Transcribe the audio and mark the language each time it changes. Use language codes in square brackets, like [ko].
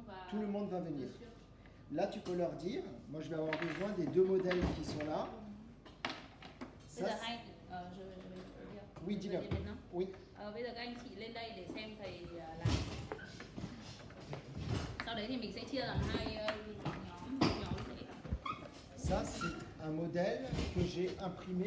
[fr] Tout le monde va venir. Là, tu peux leur dire, moi je vais avoir besoin des deux modèles qui sont là. [vi] Bây [fr] Ça, [vi] giờ [fr] oui, dis-le. Oui. [vi] Bây giờ các anh chị lên đây để xem thầy làm. Sau đấy thì mình sẽ chia làm hai nhóm. [fr] Ça, c'est un modèle que j'ai imprimé